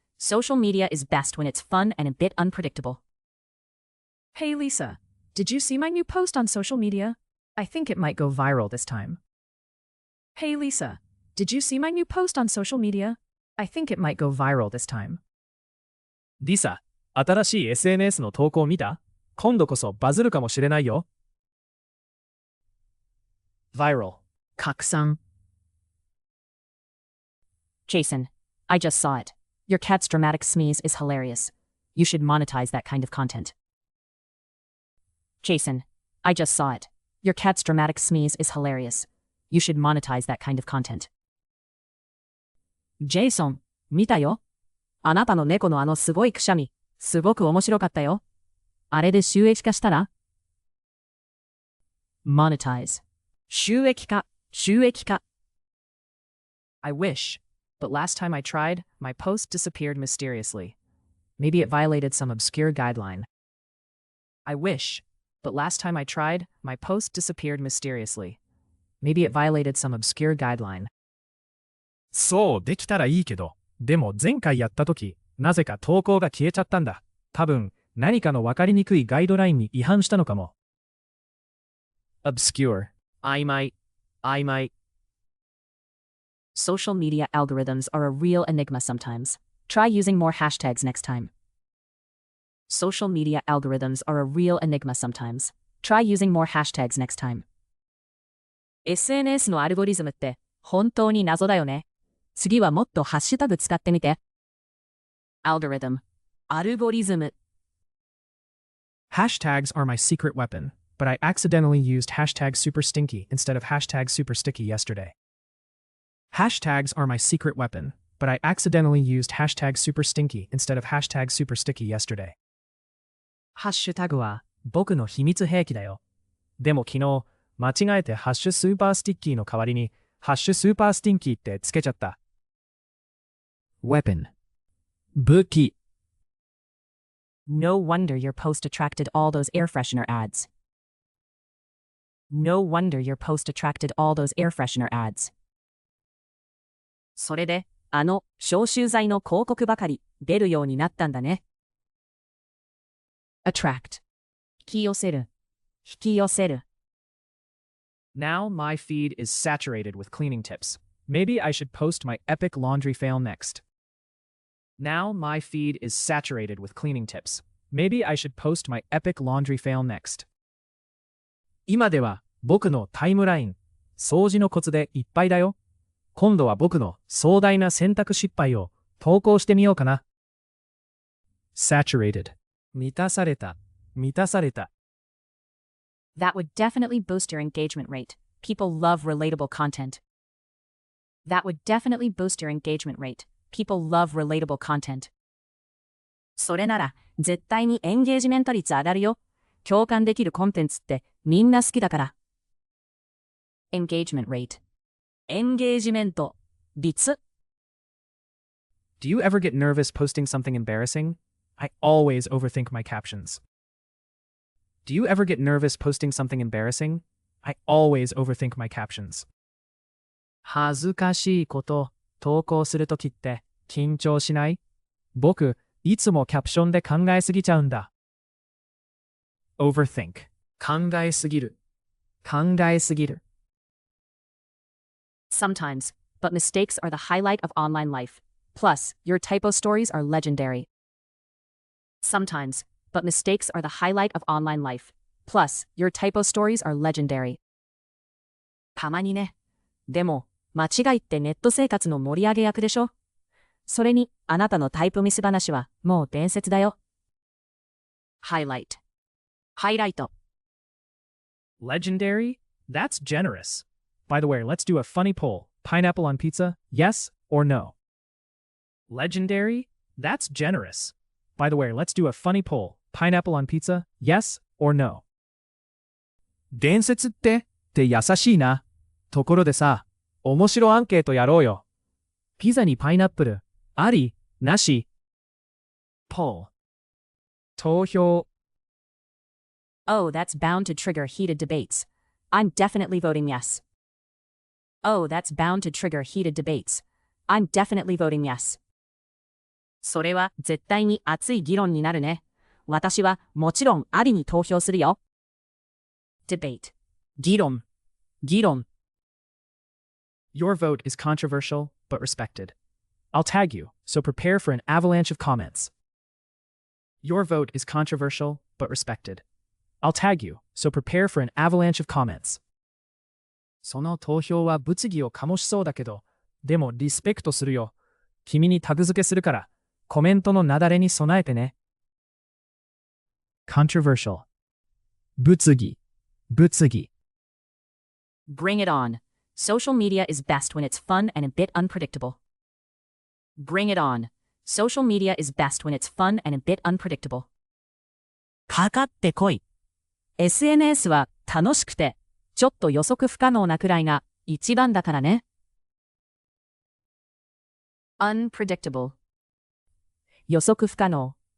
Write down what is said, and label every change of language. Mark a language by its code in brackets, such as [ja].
[en] Social media is best when it's fun and a bit unpredictable. Hey Lisa, did you see my new post on social media? I think it might go viral this time. Hey Lisa, did you see my new post on social media? I think it might go viral this time. [ja] リサ、新しい SNS の投稿見た？今度こそバズるかもしれないよ。 [en] Viral. [ja] 拡散. [en] Jason, I just saw it. Your cat's dramatic sneeze is hilarious. You should monetize that kind of content. Jason, I just saw it. Your cat's dramatic sneeze is hilarious. You should monetize that kind of content. [ja] Jason, 見たよ。あなたの猫のあのすごいくしゃみ、すごく面白かったよ。あれで収益化したら？ Monetize. 収益化、収益化。 [en] I wish, but last time I tried, my post disappeared mysteriously. Maybe it violated some obscure guideline. I wish, but last time I tried, my post disappeared mysteriously. Maybe it violated some obscure guideline. [ja] そうできたらいいけど、でも前回やった時、なぜか投稿が消えちゃったんだ。多分、何かの分かりにくいガイドラインに違反したのかも。 [en] Obscure. I might. Social media algorithms are a real enigma sometimes. Try using more hashtags next time. Social media algorithms are a real enigma sometimes. Try using more hashtags next time. [ja] SNS のアルゴリズムって本当に謎だよね。次はもっとハッシュタグ使ってみて。 [en] Algorithm. アルゴリズム。 Hashtags are my secret weapon, but I accidentally used hashtag super stinky instead of hashtag super sticky yesterday. Hashtags are my secret weapon, but I accidentally used hashtag super stinky instead of hashtag super sticky yesterday. [ja] ハッシュタグは僕の秘密兵器だよ。でも昨日、間違えてハッシュスーパースティッキーの代わりにハッシュスーパースティンキーってつけちゃった。 [en] Weapon. 武器。 No wonder your post attracted all those air freshener ads. No wonder your post attracted all those air freshener ads. [ja] それで、あの消臭剤の広告ばかり出るようになったんだね。 Attract. 引き寄せる。引き寄せる。 [en] Now my feed is saturated with cleaning tips. Maybe I should post my epic laundry fail next. Now my feed is saturated with cleaning tips. Maybe I should post my epic laundry fail next. [ja] 今では僕のタイムライン、掃除のコツでいっぱいだよ。今度は僕の壮大な洗濯失敗を投稿してみようかな。 saturated 満たされた満たされた [en] That would definitely boost your engagement rate. People love relatable content. That would definitely boost your engagement rate. People love relatable content. [ja] それなら、絶対にエンゲージメント率上がるよ。共感できるコンテンツってみんな好きだから。 [en] engagement rate。 エンゲージメント率。 Do you ever get nervous posting something embarrassing? I always overthink my captions. Do you ever get nervous posting something embarrassing? I always overthink my captions. [ja] 恥ずかしいこと投稿するときって緊張しない？僕、いつもキャプションで考えすぎちゃうんだ。 [en] Overthink 考えすぎる [ja] 考えすぎる。 [en] Sometimes, but mistakes are the highlight of online life. Plus, your typo stories are legendary. Sometimes, but mistakes are the highlight of online life. Plus, your typo stories are legendary. [ja] たまにね。でも、間違いってネット生活の盛り上げ役でしょ？それに、あなたのタイプミス話はもう伝説だよ。 [en] Highlight。 ハイライト。 Legendary? That's generous. By the way, let's do a funny poll. Pineapple on pizza? Yes or no? Legendary? That's generous. By the way, let's do a funny poll. Pineapple on pizza? Yes or no? [ja] 伝説って優しいな。ところでさ、面白アンケートやろうよ。ピザにパイナップル、あり、なし。 [en] poll 投票 Oh, that's bound to trigger heated debates. I'm definitely voting yes. Oh, that's bound to trigger heated debates. I'm definitely voting yes. [ja] それは絶対に熱い議論になるね。私はもちろんありに投票するよ。 [en] Debate 議論 Your vote is controversial but respected. I'll tag you, so prepare for an avalanche of comments. Your vote is controversial but respected. I'll tag you, so prepare for an avalanche of comments. [ja] その投票は物議を醸しそうだけど、でもリスペクトするよ。君にタグ付けするから、コメントのなだれに備えてね。 [en] Controversial 物議 Bring it on. Social media is best when it's fun and a bit unpredictable. Bring it on. Social media is best when it's fun and a bit unpredictable. [ja] かかってこい。 SNS は楽しくて、ちょっと予測不可能なくらいが一番だからね。 [en] Unpredictable 予測不可能